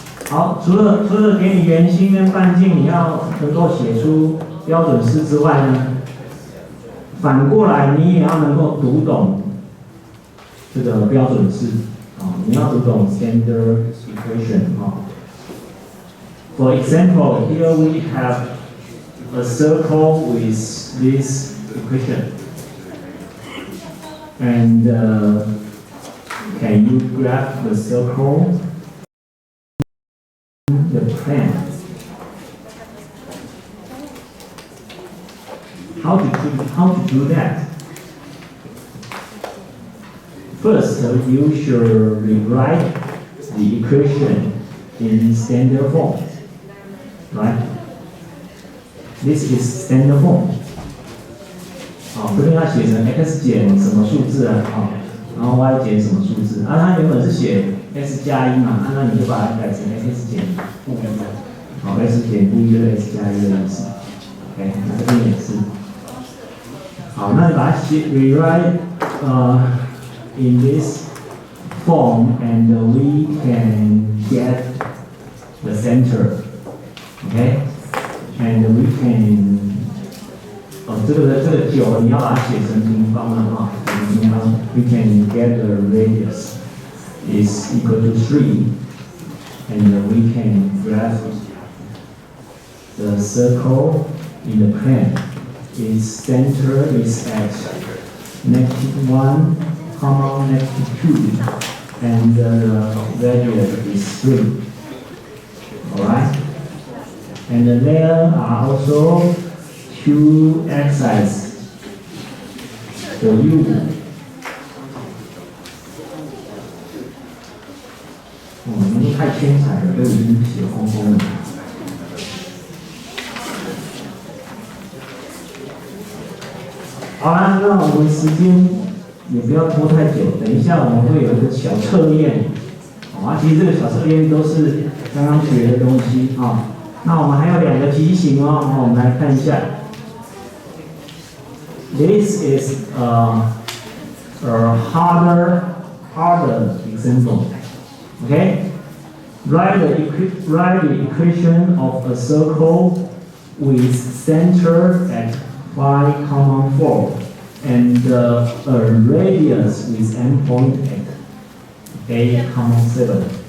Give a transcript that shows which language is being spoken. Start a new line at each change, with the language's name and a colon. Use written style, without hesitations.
Chinese: 好，除了给你圆心跟半径，你要能够写出标准式之外呢，反过来你也要能够读懂这个标准式，你要读懂 standard equation。
English: For example, here we have a circle with this equation, and can you graph the circle? The plan. How to do that? First, you should rewrite the equation in standard form, right? This is standard form.
Chinese: 这边要写成 x 减什么数字啊，然后 y 减什么数字，它原本是写 x 加1嘛，那你就把它改成 x 减负1，x 减负1就是 x 加1的意思。 OK， 那这边也是。
English: 好，
Chinese: 那你把它
English: rewrite in this form, and we can get the center. OK， and we can
Chinese: 这个9你要把它写成平方了平方
English: ，we can get the radius is equal to 3, and we can graph the circle in the plane. Its center is at -1, -2, and the radius is 3. Alright? And there are also 2 exercises for you.
Chinese: 你们太天才了，都已经写空空了。好啦，那我们时间也不要拖太久，等一下我们会有一个小测验，其实这个小测验都是刚刚学的东西啊。那我们还有2个题型哦，我们来看一下。
English: This is a harder example. Okay, write the equation of a circle with center at 5, 4, and a radius with endpoint at 8, 7.